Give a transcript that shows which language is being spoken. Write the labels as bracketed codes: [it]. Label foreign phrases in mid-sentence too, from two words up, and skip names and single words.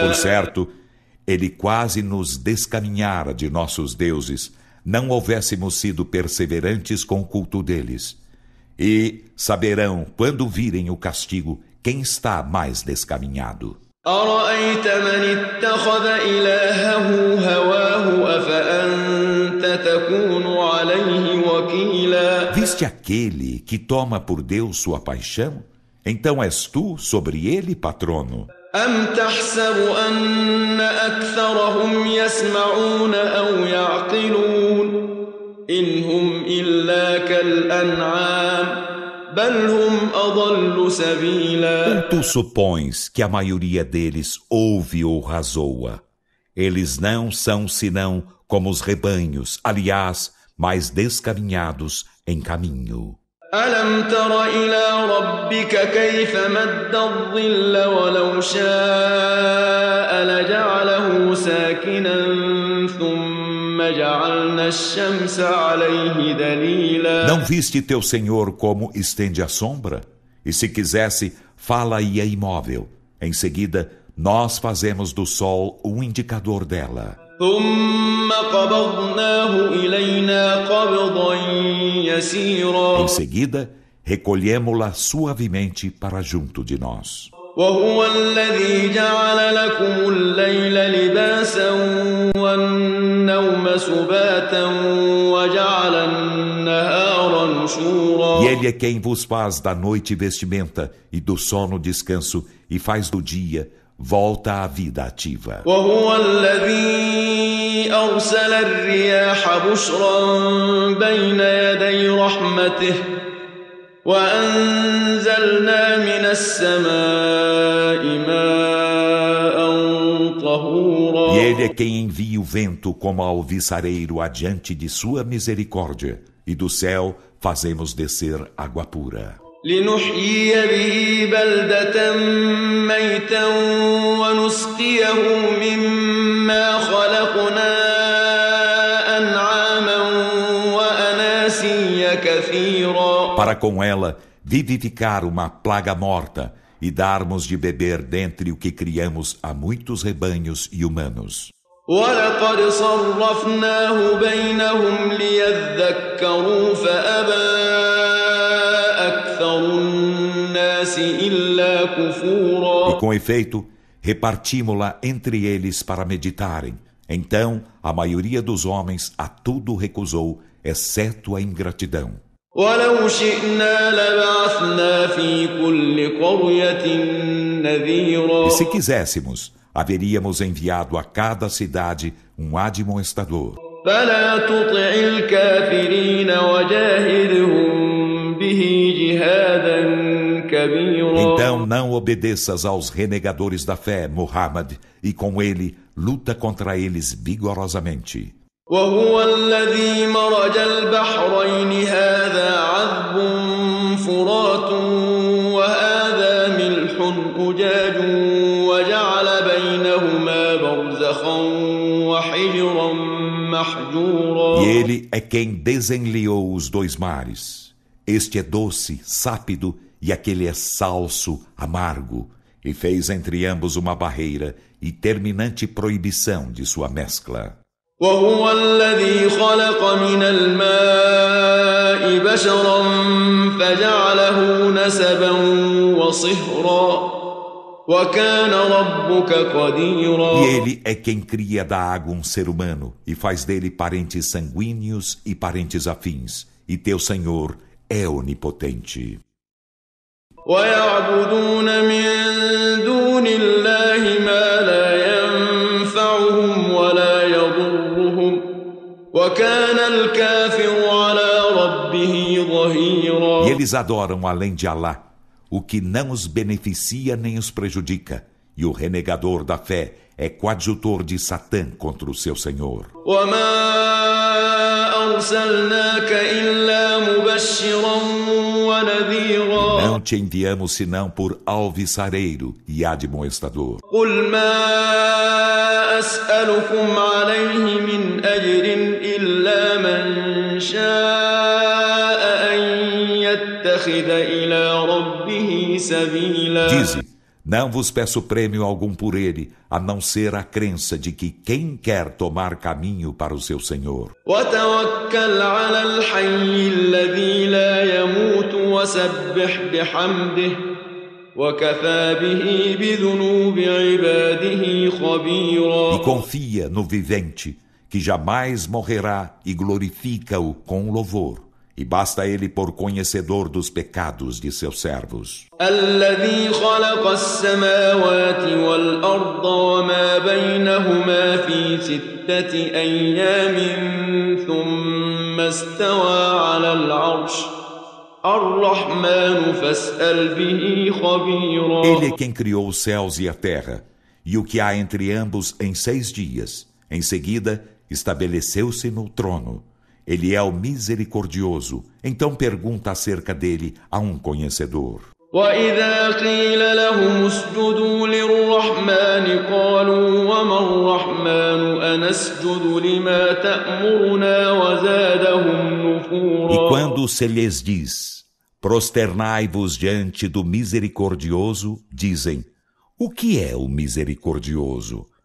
[pt] Por certo, ele quase nos descaminhara de nossos deuses, não houvéssemos sido perseverantes com o culto deles. E saberão, quando virem o castigo, quem está mais descaminhado. [ar] أرأيت من اتخذ إلهه هواه أفأنت تكون عليه وكيلا. [pt] Viste aquele que toma por Deus sua paixão? Então és tu sobre ele patrono. [ar] أم تحسب أن أكثرهم يسمعون أو يعقلون إن هم إلا كالأنعام بل هم أضل سبيلا. [pt] Ou tu supões que a maioria deles ouve ou razoa? Eles não são senão como os rebanhos, aliás, mais descaminhados em caminho. [ar] ألم تر إلى ربك كيف مد الظل ولو شاء لجعله ساكنا ثم جعلنا الشمس عليه دليلا. [pt] Não viste teu Senhor como estende a sombra? E se quisesse, fala-ia imóvel. Em seguida, nós fazemos do sol um indicador dela. [ar] ثم قبضناه إلينا قبضا يسيرا. [pt] Em seguida, recolhemo-la suavemente para junto de nós. [ar] وهو الذي جعل لكم الليل لباسا والنوم سباتا وجعل النهار نشورا. [pt] E Ele é quem vos faz da noite vestimenta e do sono descanso e faz do dia volta à vida ativa. [ar] وهو الذي أرسل الرياح بشرا بين يدي رحمته وأنزلنا من السماء ماء طهورا. [pt] E Ele é quem envia o vento como alviçareiro adiante de sua misericórdia, e do céu fazemos descer água pura. [ar] لنحيي به بلدة ميتا ونسقيه مما خلقنا أنعاما وأناسيا كثيرا. [pt] Para com ela vivificar uma plaga morta e darmos de beber dentre o que criamos a muitos rebanhos e humanos. [ar] ولقد صرفناه بينهم ليذكروا فأبى أكثر الناس إلا كفورا. [pt] E com efeito, repartimos-la entre eles para meditarem. Então, a maioria dos homens a tudo recusou, exceto a ingratidão. [ar] ولو شئنا لبعثنا في كل قرية نذيرا. [pt] E se quiséssemos, haveríamos enviado a cada cidade um admoestador. [ar] فلا تطع الكافرين وجاهدهم به جهادا كبيرا. [pt] Então não obedeças aos renegadores da fé, Muhammad, e com ele luta contra eles vigorosamente. [ar] وهو الذي مرج البحرين هذا عذب فرات وهذا ملح أجاج وجعل بينهما برزخا وحجرا محجورا. [pt] E ele é quem desenliou os dois mares. Este é doce, sápido, e aquele é salso, amargo, e fez entre ambos uma barreira e terminante proibição de sua mescla. [ar] وهو الذي خلق من الماء بشرا فجعله نسبا وصهرا وكان ربك قديرا. [pt] E ele é quem cria da água um ser humano e faz dele parentes sanguíneos e parentes afins, e teu Senhor é onipotente. [ar] ويعبدون من دون الله ما لا ينفعهم ولا يضرهم وكان الكافر على ربه ظهيرا. [pt] E eles adoram além de Alá o que não os beneficia nem os prejudica, e o renegador da fé é coadjutor de Satã contra o seu Senhor. [ar] وما أرسلناك إلا مبشرا ونذيرا. [pt] Não te enviamos senão por alvissareiro e admoestador. [ar] قل ما أسألكم عليه من أجر إلا من شاء أن يتخذ إلى ربه سبيلا. [pt] Dize, não vos peço prêmio algum por ele, a não ser a crença de que quem quer tomar caminho para o seu Senhor. [ar] وتوكل على الحي الذي لا يموت وسبح بحمده وكفى به بذنوب عباده خبيرا. [pt] E confia no vivente, que jamais morrerá, e glorifica-o com louvor. E basta ele por conhecedor dos pecados de seus servos. [ar] الذي خلق السماوات والأرض وما بينهما في 6 أيام ثم استوى على العرش الرحمن فاسأل به خبيرا. [pt] Ele é quem criou os céus e a terra, e o que há entre ambos em 6 dias. Em seguida, estabeleceu-se no trono. Ele é o misericordioso, então pergunta acerca dele a um conhecedor. [ar] وإذا قيل لهم اسجدوا للرحمن قالوا وما الرحمن أنسجد لما تأمرنا وزادهم نفورا. [pt] E quando se lhes diz, prosternai-vos diante do misericordioso, dizem, o que é o misericordioso?